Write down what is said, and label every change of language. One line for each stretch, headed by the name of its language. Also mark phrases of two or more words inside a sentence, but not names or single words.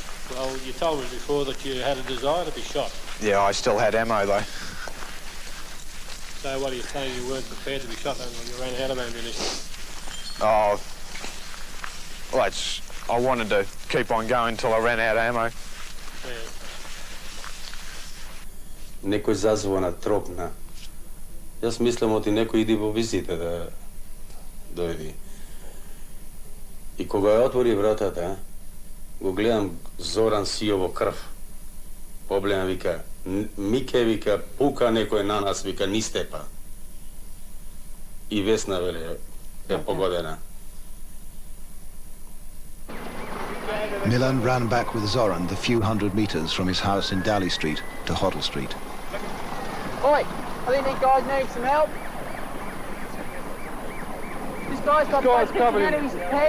English: Well, you told me before that you had a desire to be shot. Yeah, I still had ammo though. So what are you saying, you weren't prepared to be shot when you ran out of ammunition? Oh, well, it's I wanted to keep on going until I ran out of ammo.
Macedonian: Некој зазвона тропна. Јас мислам оти некој иди во визита да дојди. И кога ја отвори вратата, го гледам Зоран сио во крв. Погледам, вика, Мике, вика, пука некој на нас, вика, ни степа. И Весна, вели, е погодена.
English: Milan ran back with Zoran the few hundred metres from his house in Daly Street to Hoddle Street. Oi, I think these guys need some help. This guy's got blood sticking out of his head.